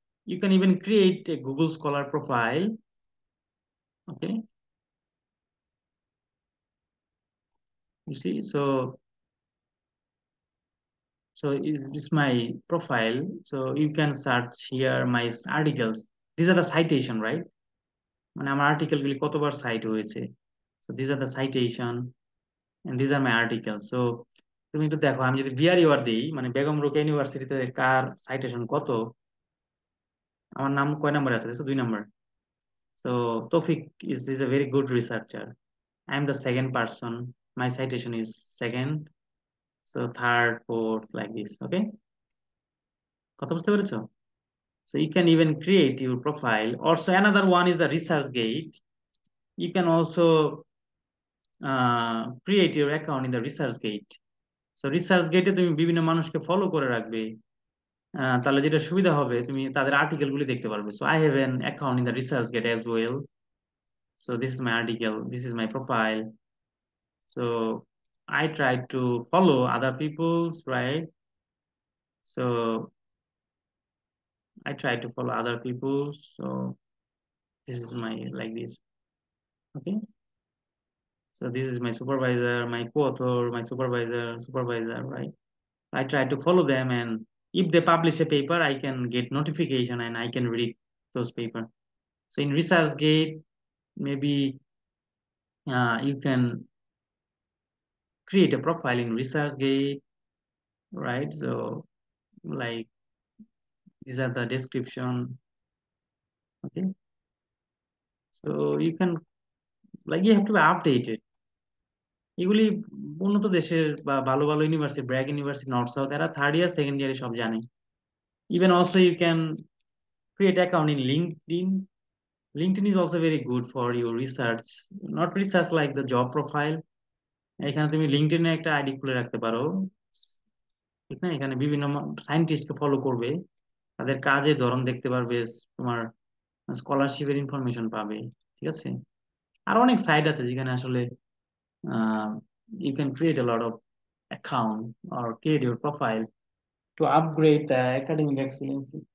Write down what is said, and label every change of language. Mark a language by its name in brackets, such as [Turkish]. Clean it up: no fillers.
[English] You can even create a Google Scholar profile. Okay, you see. So is this my profile? So you can search here my articles. These are the citation, right? [Bangla] মানে আমার article গুলি কতবার site হয়েছে। [English] So these are the citation and these are my articles. [Bangla] So তুমি একটু দেখো, আমি যদি বিআরইউআর দিই, মানে বেগম রোকেয়া ইউনিভার্সিটিতে কার সাইটেশন কত, আমার নাম কয় নাম্বার আছে দেখছো? 2 নাম্বার। [English] So Taufiq is a very good researcher. I am the second person. My citation is second. So third, fourth, like this. [Bangla] Okay, কথা বুঝতে পেরেছো? [English] So you can even create your profile. Also another one is the ResearchGate. You can also create your account in the ResearchGate. [Bangla] So ResearchGate এ তুমি বিভিন্ন মানুষকে follow করে রাখবে। তাহলে যেটা সুবিধা হবে, তুমি তাদের আর্টিকেল গুলি দেখতে পারবে। [English] So I have an account in the ResearchGate as well. So this is my article, this is my profile. So I try to follow other people's, right? So I try to follow other people's. So this is my, like this. Okay. So this is my supervisor, my co-author, my supervisor, right? I try to follow them, and if they publish a paper, I can get notification and I can read those paper. So in ResearchGate, maybe you can create a profile in ResearchGate. right? So like these are the description. Okay, so you can, like, you have to be updated. [Bangla] এগুলি উন্নত দেশের বা ভালো ভালো university, BRAC university, north south, এরা third year second ইয়ারে সব জানে। [English] Even also you can create account in LinkedIn. LinkedIn is also very good for your research, not research like the job profile. [Bangla] এখানে তুমি লিঙ্কডইনে একটা আইডি খুলে রাখতে পারো, ঠিক না? এখানে বিভিন্ন সায়েন্টিস্টকে ফলো করবে, তাদের কাজের ধরন দেখতে পারবে, তোমার স্কলারশিপের ইনফরমেশন পাবে, ঠিক আছে? আর অনেক সাইট আছে যেখানে আসলে [English] you can create a lot of account or create your profile to upgrade the academic excellence.